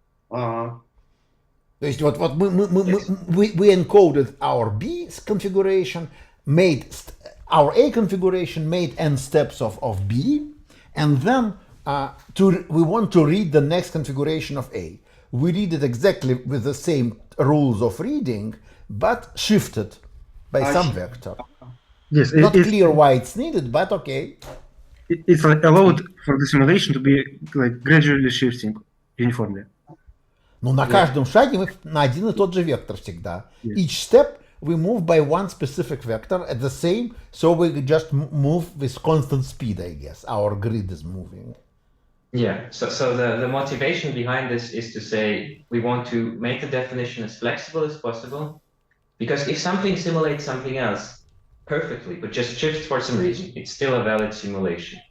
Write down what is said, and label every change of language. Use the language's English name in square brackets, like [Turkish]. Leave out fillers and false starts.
[Russian] То есть вот [English] we encoded our B configuration, made our A configuration, made n steps of B, and then we want to read the next configuration of A. We read it exactly with the same rules of reading, but shifted by some vector. yes, Not clear why it's needed, but okay. It's like allowed for the simulation to be like gradually shifting uniformly. [Russian] Но на каждом шаге мы на один и тот же вектор всегда. [English] Each step we move by one specific vector at the same, so we just move with constant speed, I guess. Our grid is moving. Yeah, so the motivation behind this is to say we want to make the definition as flexible as possible, because if something simulates something else perfectly, but just shifts for some reason, it's still a valid simulation.